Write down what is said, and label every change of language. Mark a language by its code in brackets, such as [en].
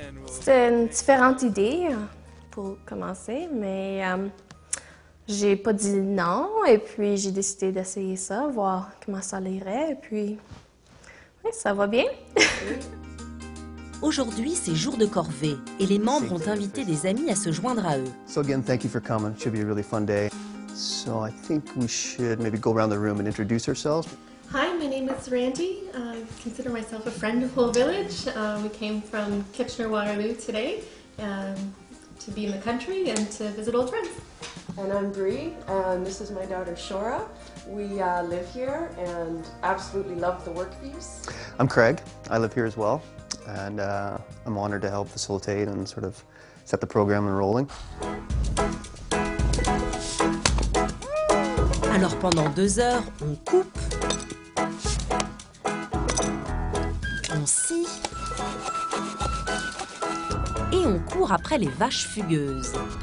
[fr] C'était une différente idée pour commencer, mais j'ai pas dit non et puis j'ai décidé d'essayer ça, voir comment ça irait et puis oui, ça va bien. Aujourd'hui, c'est jour de corvée et les membres ont invité des amis à se joindre à eux. [en] So again, thank you for coming. It should be a really fun day. So I think we should maybe go around the room and introduce ourselves. Hi, my name is Randy. I consider myself a friend of Whole Village. We came from Kitchener-Waterloo today to be in the country and to visit old friends. And I'm Bree, and this is my daughter Shora. We live here and absolutely love the work views. I'm Craig. I live here as well, and I'm honored to help facilitate and sort of set the program rolling. [fr] Alors pendant 2 heures, on coupe, on scie et on court après les vaches fugueuses.